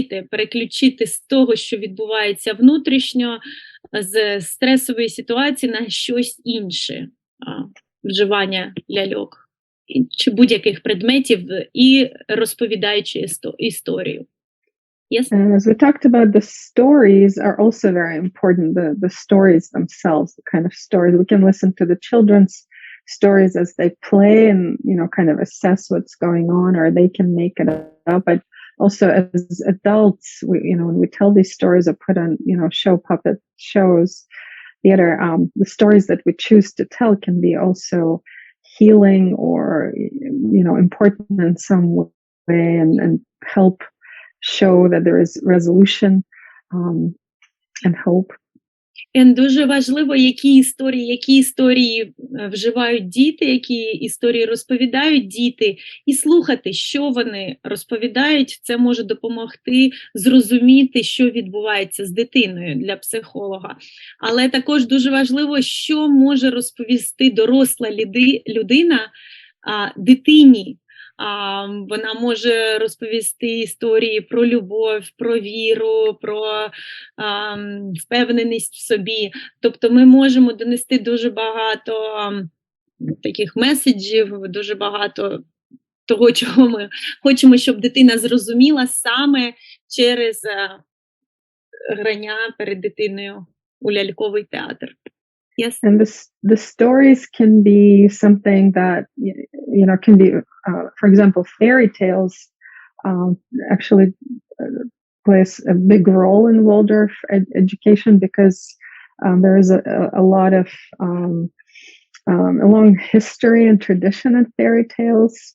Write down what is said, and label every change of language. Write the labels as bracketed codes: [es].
[uk] переключити з того, що відбувається внутрішньо, з стресової ситуації на щось інше, вживання ляльок чи будь-яких предметів і розповідаючи історію. [en] Yes. And as we talked about, the stories are also very important, the stories themselves, the kind of stories. We can listen to the children's stories as they play and, kind of assess what's going on, or they can make it up. But also as adults, when we tell these stories or put on, show puppet shows, theater, the stories that we choose to tell can be also healing or, important in some way and help show that there is resolution and hope. [uk] І дуже важливо, які історії вживають діти, які історії розповідають діти, і слухати, що вони розповідають. Це може допомогти зрозуміти, що відбувається з дитиною для психолога. Але також дуже важливо, що може розповісти доросла людина дитині. Вона може розповісти історії про любов, про віру, про впевненість в собі. Тобто ми можемо донести дуже багато таких меседжів, дуже багато того, чого ми хочемо, щоб дитина зрозуміла саме через грання перед дитиною у ляльковий театр. [en] Yes. And the stories can be something that, can be, for example, fairy tales actually plays a big role in Waldorf education because there is a lot of a long history and tradition in fairy tales.